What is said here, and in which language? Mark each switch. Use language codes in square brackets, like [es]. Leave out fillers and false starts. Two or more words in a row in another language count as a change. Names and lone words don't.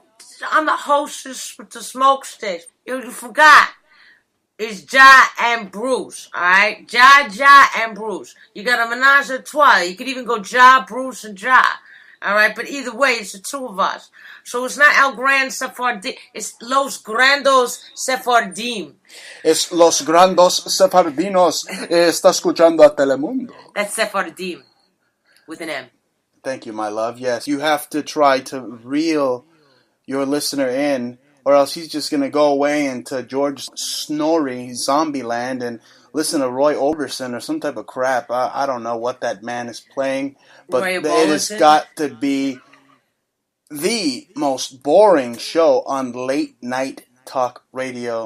[en] I'm the hostess with the smoke sticks. Yo, you forgot. It's Ja and Bruce, alright? Ja and Bruce. You got a [fr] menage a trois. [en] You could even go Ja, Bruce, and Ja. Alright, but either way, it's the two of us. So it's not El Gran Sephardim, it's Los Grandos Sephardim. [es] Es Los Grandos Sefardinos. Está escuchando a Telemundo. [en] That's Sephardim, with an M. Thank you, my love. Yes, you have to try to reel your listener in, or else he's just going to go away into George Snorri, Zombieland, and listen to Roy Orbison or some type of crap. I don't know what that man is playing, but it has got to be the most boring show on late night talk radio.